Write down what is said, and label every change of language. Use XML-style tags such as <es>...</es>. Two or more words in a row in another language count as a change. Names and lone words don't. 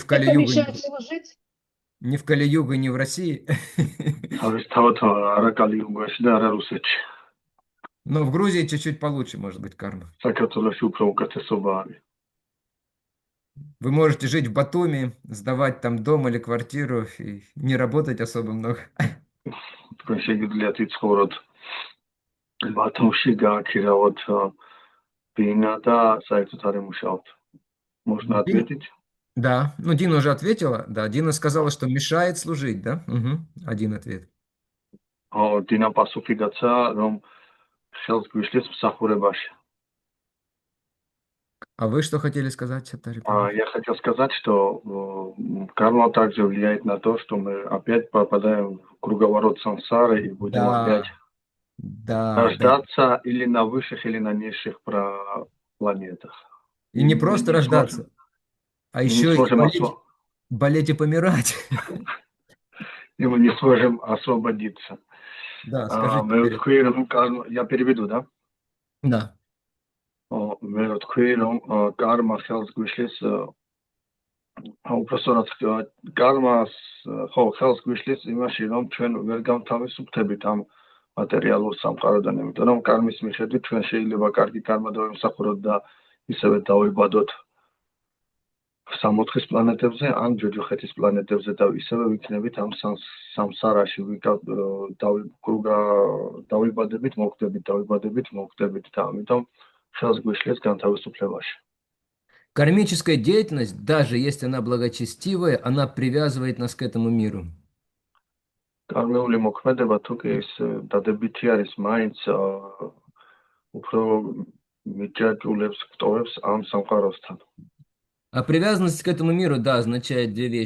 <ru>Это Кали-югу, мешает служить? не в Кали-югу, не в России.</ru> <ka>თავისთავად არა კალიუგაში და არა რუსეთში.</ka> <ru>Но в Грузии чуть-чуть получше может быть карма.</ru> <ka>საქართველოში უფრო უკეთესობა არის.</ka> <ru>Вы можете жить в Батуми, сдавать там дом или квартиру и не работать особо много.</ru> <ka>თქვენ შეგიძლიათ იცხოვროთ ბათუმში, გააქირავოთ ბინა და საერთოდ არ ემუშაოთ.</ka> <ru>Можно ответить? Да, ну Дина уже ответила. Да, Дина сказала, что мешает служить, да? Угу. Один ответ.</ru> <ka>ხო, დინა პასუხი გაცა, რომ ხელს გვიშლის მსახურებაში.</ka> <ru>А вы что хотели сказать, Саттари? Я хотел сказать, что карма также влияет на то, что мы опять попадаем в круговорот сансары и будем опять рождаться или на высших, или на низших планетах. И не просто рождаться, а еще и болеть и помирать. И мы не сможем освободиться. Да, скажите. Я переведу, да? Да.</ru> <ka>მე რო თქვი რომ კარმა ხელს გვიშლის უпроსტად კარმას ხო ხელს გვიშლის იმაში რომ ჩვენ ვერ გამთავისუფლდებით ამ მატერიალურ სამყაროდან, იმიტომ რომ კარმის მიხედვით ჩვენ შეიძლება კარგი კარმა დავიმსახუროთ და ისევე დავიბადოთ 64 პლანეტებზე ან ჯოჯოხეთის პლანეტებზე და ისევე ვიქნებით ამ სამსარაში დავიბადებით, მოკვდებით და ამიტომ</ka> <ru>Кармическая деятельность, даже если она благочестивая, она привязывает нас к этому миру. А привязанность к этому миру, да, означает две вещи.</ru>